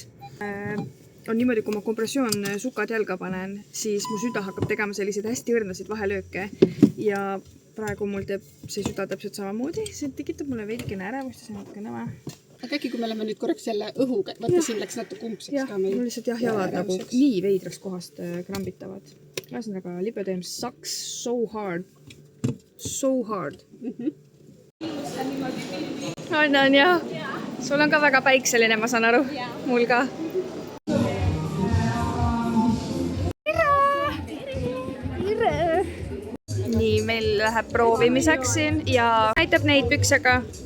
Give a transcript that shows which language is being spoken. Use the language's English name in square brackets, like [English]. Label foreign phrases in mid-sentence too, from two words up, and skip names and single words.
[Estonian] On niimoodi, kui ma kompressioonsukad jalga panen, siis mu süda hakkab tegema selliseid hästi õrnasid vahelööke ja praegu mul teeb see süda täpselt samamoodi, see tekitab mulle veidikene ärevust ja see on natuke nõme. Aga äkki, kui me lähme nüüd korraks selle õhuga, vaata siin läks natuke umbseks ka meil. Mul lihtsalt jalad nagu nii veidrast kohast krambitavad. Ühesõnaga, libedeem [English] sucks so hard. So hard. [Estonian] On jah. Sul on ka väga päikseline, ma saan aru. Mul ka. Tere! Nii, meil läheb proovimiseks siin ja näitab neid püksega.